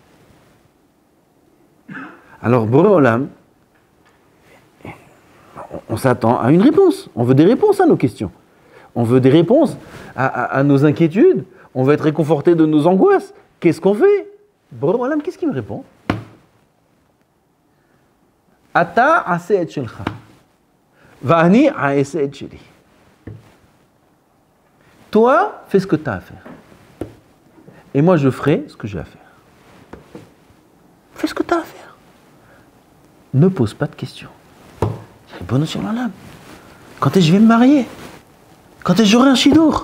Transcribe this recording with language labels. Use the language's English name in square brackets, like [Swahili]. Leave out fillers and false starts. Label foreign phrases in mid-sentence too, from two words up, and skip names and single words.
[French] Alors, Boré Olam, on s'attend à une réponse. On veut des réponses à nos questions. On veut des réponses à nos inquiétudes. On veut être réconforté de nos angoisses. Qu'est-ce qu'on fait? Boré Olam, qu'est-ce qu'il me répond? [Hebrew] Ata aseh et shelcha, va'ani a'aseh et sheli. [French] Toi, fais ce que tu as à faire. et moi je ferai ce que j'ai à faire. Fais ce que tu as à faire. Ne pose pas de questions. Bonne sur la lame. Quand est-ce que je vais me marier? Quand est-ce que j'aurai un chidour?